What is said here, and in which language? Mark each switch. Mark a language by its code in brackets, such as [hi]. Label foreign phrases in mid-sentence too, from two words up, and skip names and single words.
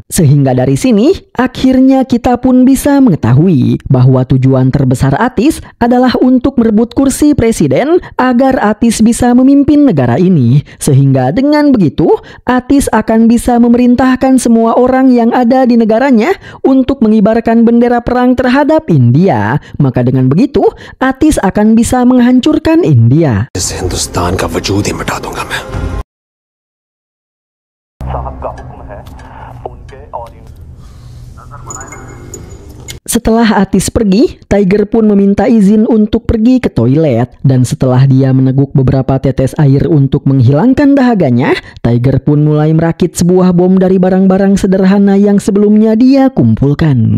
[id] Sehingga dari sini, akhirnya kita pun bisa mengetahui bahwa tujuan terbesar Atis adalah untuk merebut kursi presiden agar Atis bisa memimpin negara ini. Sehingga dengan begitu, Atis akan bisa memerintahkan semua orang yang ada di negaranya untuk mengibarkan bendera perang terhadap India. Maka dengan begitu, Atis akan bisa menghancurkan India. [hi] इस हिंदुस्तान का वजूद ही मिटा दूंगा मैं। [id] Setelah Atis pergi, Tiger pun meminta izin untuk pergi ke toilet. Dan setelah dia meneguk beberapa tetes air untuk menghilangkan dahaganya, Tiger pun mulai merakit sebuah bom dari barang-barang sederhana yang sebelumnya dia kumpulkan.